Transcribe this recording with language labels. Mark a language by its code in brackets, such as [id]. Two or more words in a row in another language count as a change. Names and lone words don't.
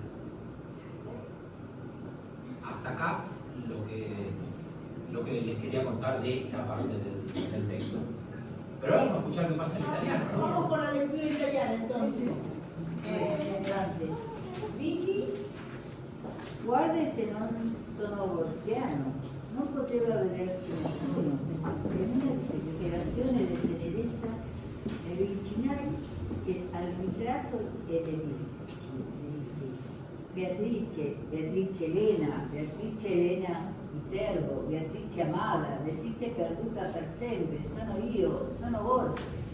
[es] Hasta acá lo que les quería contar de esta parte del texto. Pero vamos a escuchar qué pasa en italiano, ¿no? Vamos con la lectura italiana entonces. Vicky. [it] Guarda se non sono borgiano, non poteva vederci nessuno, per una disperazione di tenerezza mi avvicinai al ritratto e le dissi: Beatrice Elena Viterbo, Beatrice amata, Beatrice perduta per sempre, sono io, sono Borges.